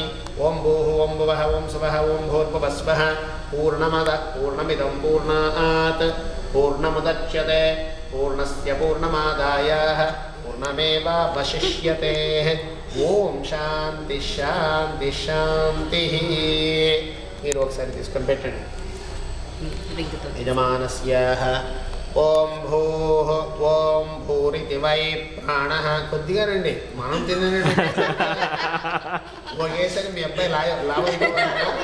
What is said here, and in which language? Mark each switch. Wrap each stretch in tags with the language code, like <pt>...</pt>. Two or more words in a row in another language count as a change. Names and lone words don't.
<sa>ओं भूः ओं भुवः ओं सुवः ओं भूर्भुवस्वः पूर्णमदः पूर्णमिदं पूर्णात् पूर्णमुदच्यते पूर्णस्य पूर्णमादाय पूर्णमेवावशिष्यते। ओं शान्तिः शान्तिः शान्तिः।</sa> <te>మీరు ఒకసారి తీసుకొని పెట్టండి.</te> <sa>యజమానస్యాః ఓం భూః ఓం భూరితి వై ప్రాణః.</sa> <te>కొద్దిగా రండి మనం తినండి. ఒకేసారి మీ అబ్బాయి లావైపోవాలి.</te>